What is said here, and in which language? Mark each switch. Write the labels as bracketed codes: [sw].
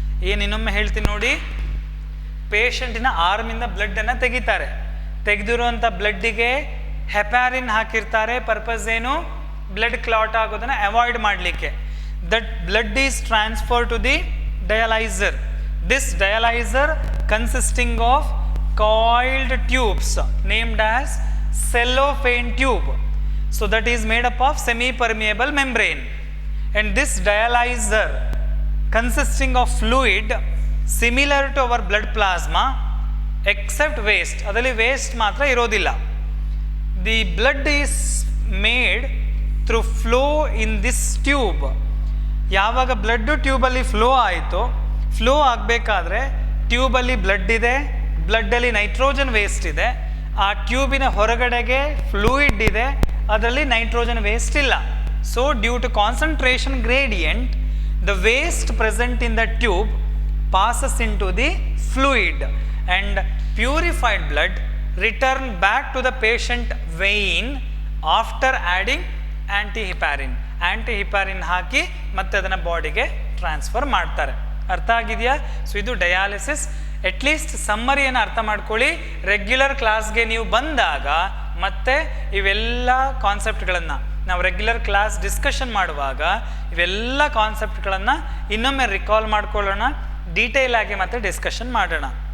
[kn] ಏನು ಇನ್ನೊಮ್ಮೆ ಹೇಳ್ತೀನಿ ನೋಡಿ. ಪೇಷಂಟಿನ ಆರ್ಮಿಂದ ಬ್ಲಡ್ಡನ್ನು ತೆಗಿತಾರೆ, ತೆಗೆದಿರುವಂಥ ಬ್ಲಡ್ಡಿಗೆ ಹೆಪ್ಯಾರಿನ್ ಹಾಕಿರ್ತಾರೆ. ಪರ್ಪಸ್ ಏನು, ಬ್ಲಡ್ ಕ್ಲಾಟ್ ಆಗೋದನ್ನು ಅವಾಯ್ಡ್ ಮಾಡಲಿಕ್ಕೆ. [en] That blood is transfer to the dialyser. This dialyser consisting of coiled tubes named as cellophane tube. So that is made up of semi-permeable membrane, and this dialyzer consisting of fluid similar to our blood plasma except waste. [kn] adali waste matra irodilla. [en] The blood is made through flow in this tube. [kn] ಯಾವಾಗ blood ಟ್ಯೂಬಲ್ಲಿ flow ಆಯಿತು, flow ಆಗಬೇಕಾದ್ರೆ ಟ್ಯೂಬಲ್ಲಿ blood ಇದೆ, ಬ್ಲಡ್ಡಲ್ಲಿ nitrogen waste ಇದೆ, ಆ ಟ್ಯೂಬಿನ ಹೊರಗಡೆಗೆ fluid ಇದೆ, ಅದರಲ್ಲಿ nitrogen waste ಇಲ್ಲ. [en] So due to concentration gradient the waste present in the tube passes into the fluid and purified blood return back to the patient vein after adding antiheparin. [kn] ಆ್ಯಂಟಿಹಿಪಾರಿನ್ ಹಾಕಿ ಮತ್ತೆ ಅದನ್ನು ಬಾಡಿಗೆ transfer ಮಾಡ್ತಾರೆ. ಅರ್ಥ ಆಗಿದೆಯಾ? So ಇದು dialysis. At least ಸಮ್ಮರಿಯನ್ನು ಅರ್ಥ ಮಾಡ್ಕೊಳ್ಳಿ. Regular ಕ್ಲಾಸ್ಗೆ ನೀವು ಬಂದಾಗ ಮತ್ತೆ ಇವೆಲ್ಲ ಕಾನ್ಸೆಪ್ಟ್ಗಳನ್ನು ನಾವು ರೆಗ್ಯುಲರ್ ಕ್ಲಾಸ್ ಡಿಸ್ಕಷನ್ ಮಾಡುವಾಗ ಇವೆಲ್ಲ ಕಾನ್ಸೆಪ್ಟ್ಗಳನ್ನು ಇನ್ನೊಮ್ಮೆ ರಿಕಾಲ್ ಮಾಡ್ಕೊಳ್ಳೋಣ, ಡೀಟೇಲ್ ಆಗಿ ಮತ್ತೆ ಡಿಸ್ಕಷನ್ ಮಾಡೋಣ.